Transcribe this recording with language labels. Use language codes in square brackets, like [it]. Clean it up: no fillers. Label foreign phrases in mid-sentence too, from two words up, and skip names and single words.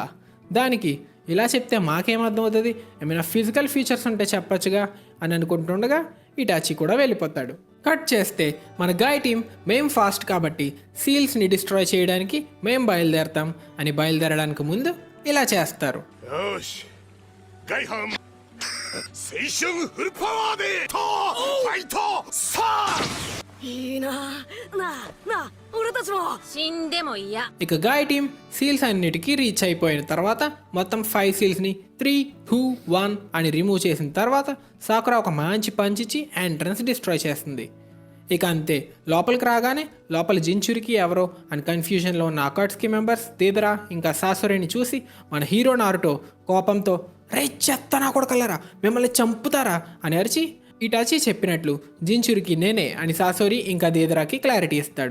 [te] దానికి ఇలా చెప్తే మాకేమర్థం అవుతుంది, ఏమైనా [en] physical features [te] ఉంటే చెప్పచ్చుగా అని అనుకుంటుండగా ఇటాచి కూడా వెళ్ళిపోతాడు. కట్ చేస్తే మన గాయ్ టీం మేం ఫాస్ట్ కాబట్టి సీల్స్ని డిస్ట్రాయ్ చేయడానికి మేం బయలుదేరతాం అని బయలుదేరడానికి ముందు ఇలా చేస్తారు. [ja] よしガイハン青春フルパワーでファイトさあいいなあ俺たちも死んでも嫌 [te] ఇక గాయ్ టీం సీల్స్ అన్నిటికీ రీచ్ అయిపోయిన తర్వాత మొత్తం 5 సీల్స్ని 3, 2, 1 అని రిమూవ్ చేసిన తర్వాత సాకురా ఒక మంచి పంచిచ్చి [en] entrance destroy [te] చేస్తుంది. ఇక అంతే, లోపలికి రాగానే లోపల జించూరికి ఎవరో అని కన్ఫ్యూజన్లో ఉన్న అకాట్స్కి మెంబర్స్ దీదరా ఇంకా సాసోరిని చూసి మన హీరో నారుటో కోపంతో రే చెత్త నా కొడకల్లరా మిమ్మల్ని చంపుతారా అని అరిచి ఇటాచి చెప్పినట్లు జించూరికి నేనే అని సాసోరి ఇంకా దీదరాకి క్లారిటీ ఇస్తాడు.